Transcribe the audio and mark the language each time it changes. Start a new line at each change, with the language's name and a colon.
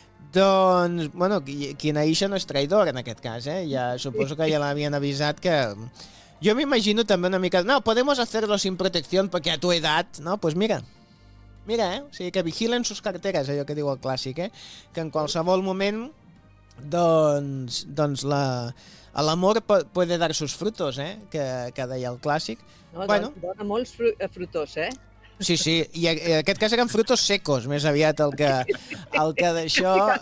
Catalan: Doncs, bueno, quina Aisha no és traïdor en aquest cas, eh? Ja suposo que ja l'havien avisat que... Jo m'imagino també una mica...
Spanish: No, podemos hacerlo sin protección porque a tu edad, no? Pues mira, eh?
Catalan: O sigui, que
Spanish: vigilen sus carteras,
Catalan: allò que diu el clàssic, eh? Que en qualsevol moment, doncs l'amor
Spanish: puede dar sus frutos,
Catalan: eh? Que deia el clàssic. No, bueno, dona molts frutos, eh? Sí, sí, i en aquest cas eren
Spanish: frutos secos,
Catalan: més aviat el que d'això...